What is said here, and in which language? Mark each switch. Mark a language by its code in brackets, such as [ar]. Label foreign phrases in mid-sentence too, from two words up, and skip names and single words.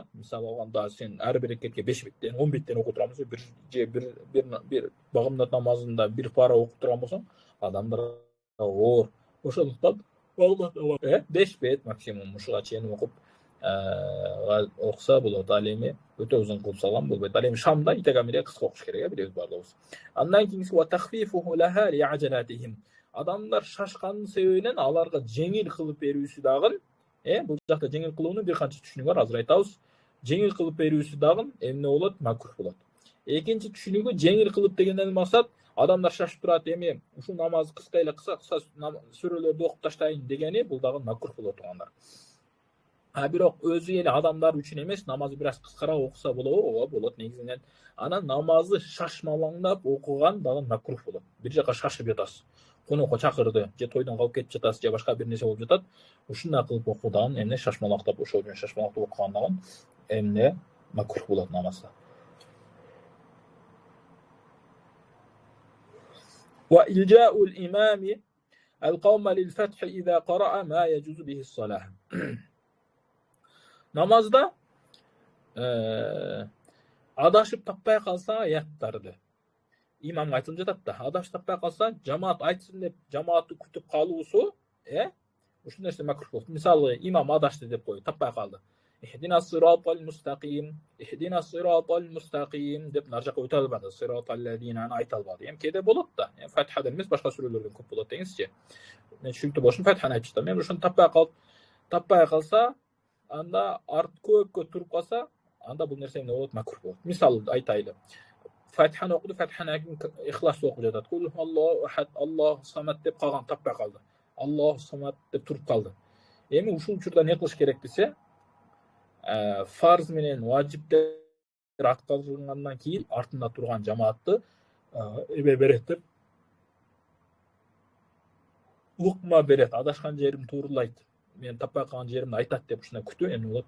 [ky] Мисалы алганда сен ар бир рекетке 5 беттен, 10 беттен окуп турган болсоң, бир багымдат намазында бир пара окуп турган болсоң, адамдар оор. Ошондуктан 5 бет максимум ушуга чейин окуп окуса болот. Ал эми өтө узун кылып салган болбойт. Ал эми шамда итегамире кыска окуш керек, билебиз баардыгыбыз. Андан кийинкиси [ar] وتخفيفه لها لعجلتهم. [ky] Адамдар шашкандын себебинен аларга жеңил кылып берүүсү дагы, бул жакта жеңил кылуунун бир канча түшүнүгү бар, азыр айтабыз. Жеңил кылып берүүсү дагы эмне болот? Макрух болот. Экинчи түшүнүгү жеңил кылып дегенден максат адамдар шашып турат, эми ушул намаз кыска эле кыса сүрөлөрдү окуп таштайын дегени, бул дагы макрух болот тургандар. Бирок өзү эле адамдар үчүн эмес, намазды бир аз кыскараак окуса болобу? Ооба болот негизинен. Анан намазды шашмалаңдап окуган дагы макрух болот. Бир жака шашып жатасыз. Конокко чакырды, же тойдон калып кетип жатасыз, же башка бир нерсе болуп жатат. Ушундай кылып окуу дагы эмне шашмалактап, ошол менен шашмалактап окуган дагы эмне макрух болот намазда. [ar] وإلجاء الإمام القوم للفتح إذا قرأ ما يجوز به الصلاة. [ky] Namazda adашып таппай калса аяттарды имамга айтылып жатат да, адашып таппай калса жамаат айтсын деп жамаатты күтүп калуусу ушул нерсе макрух болот. Мисалы имам адашты деп коюп таппай калды. [ar] اهدنا الصراط المستقيم اهدنا الصراط المستقيم [ky] деп нар жака өтө албады. Сироталлазина айта албады. Эми кээде болот да. Фатихадан эмес, башка сүрөлөрдөн көп болот деңизчи. Мен түшүнүктүү болушун Фатиханы айтып жатам. Эми ушуну таппай калса, анда арт көпкө туруп калса, анда бул нерсе эмне болот? Макрух болот. Мисалы айтайлы. Фатиханы окуду, Фатиханы ихлас окуп жатат. [ar] قل الله أحد الله الصمد [ky] деп калган, таппай калды. [ar] الله الصمد [ky] деп туруп калды. Эми ушул учурда эмне кылыш керек десе, фарз менен важиптер аткарылгандан кийин артында турган жамаатты берет деп укма берет, адашкан жерим туурулайт, мен таппай калган жеримди айтат деп ушундай күтүү эмне болот?